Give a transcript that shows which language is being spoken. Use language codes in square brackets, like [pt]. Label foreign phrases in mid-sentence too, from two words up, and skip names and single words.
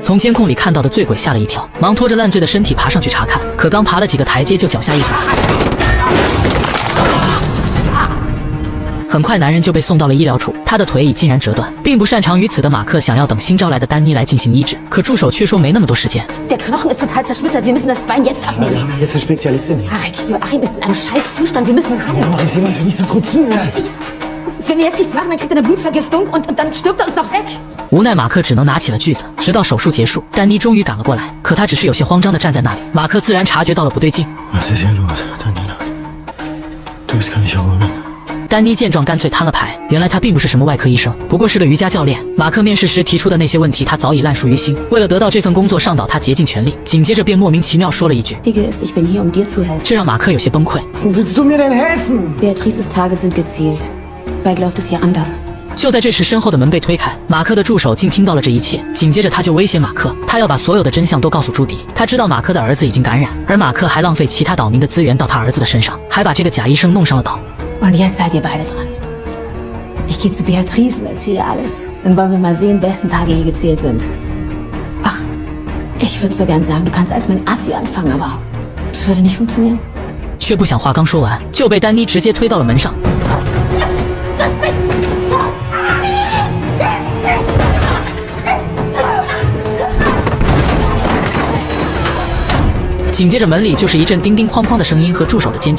[zh] 从监控里看到的醉鬼吓了一跳，忙拖着烂醉的身体爬上去查看，可刚爬了几个台阶就脚下一滑。很快，男人就被送到了医疗处，他的腿已竟然折断。并不擅长于此的马克想要等新招来的丹妮来进行医治，可助手却说没那么多时间。 [de] Der Knochen ist total zersplittert. Wir müssen das Bein jetzt abnehmen. Wir haben jetzt eine Spezialistin hier. Joachim ist in einem Scheißzustand. Wir müssen ran. Ja, mach jetzt jemand, für dich ist das Routine. Wenn wir jetzt nichts machen, dann kriegt er eine Blutvergiftung und dann stirbt er uns noch weg. [zh] 无奈马克只能拿起了锯子，直到手术结束，丹妮终于赶了过来，可他只是有些慌张地站在那里。马克自然察觉到了不对劲。 [de] Was ist hier los, Daniela? Du bist gar nicht erholen. [zh] 丹妮见状干脆摊了牌，原来他并不是什么外科医生，不过是个瑜伽教练。马克面试时提出的那些问题他早已烂熟于心，为了得到这份工作上岛他竭尽全力，紧接着便莫名其妙说了一句，这让马克有些崩溃。 [de] Willst du mir denn helfen? Beatrices Tage sind gezählt. Bald läuft es hier anders. [zh] 就在这时，身后的门被推开，马克的助手竟听到了这一切，紧接着他就威胁马克，他要把所有的真相都告诉朱迪。他知道马克的儿子已经感染，而马克还浪费其他岛民的资源到他儿子的身上，还把这个假医生弄上了岛。 [de] Und jetzt seid ihr beide dran. Ich gehe zu Beatrice und erzähle alles. Dann wollen wir mal sehen, wessen Tage hier gezählt sind. Ach, ich würde so gern sagen, du kannst als mein Assi anfangen, aber das würde nicht funktionieren. [zh] 却不想话刚说完，就被丹妮直接推到了门上。紧接着门里就是一阵叮叮哐哐的声音和助手的尖叫。